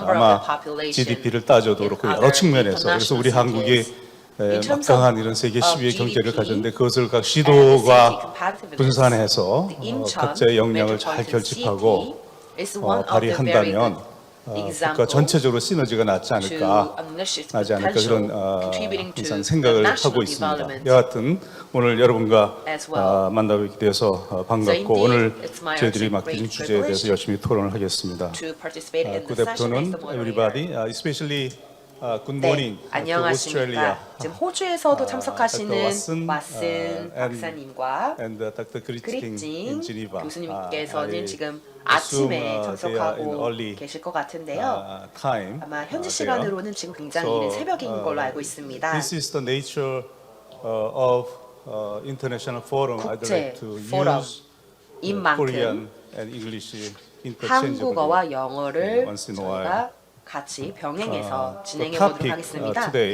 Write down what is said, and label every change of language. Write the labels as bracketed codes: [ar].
[ko] 아마 GDP를 따져도 그렇고 여러 측면에서 그래서 우리 한국이 막강한 이런 세계 10위의 경제를 가졌는데 그것을 각 시도가 분산해서 각자의 역량을 잘 결집하고 발휘한다면 국가 전체적으로 시너지가 나지 않을까 그런 항상 생각을 하고 있습니다. 여하튼 오늘 여러분과 만나뵙게 돼서 반갑고 오늘 저희들이 맡긴 주제에 대해서 열심히 토론을 하겠습니다. [en] Good afternoon, everybody, especially good morning to Australia. [ko] 지금 호주에서도 참석하시는 왓슨 박사님과 [en] Dr. [ko] 그리팅 교수님께서는 지금 아침에 참석하고 계실 것 같은데요. 아마 현지 시간으로는 지금 굉장히 새벽인 걸로 알고 있습니다. [en] This is the nature of international forum. I'd like to use Korean and English interchangeably [ko] 한국어와 영어를 [en] once in a while. [ko] 저희가 같이 병행해서 진행해 보도록 하겠습니다.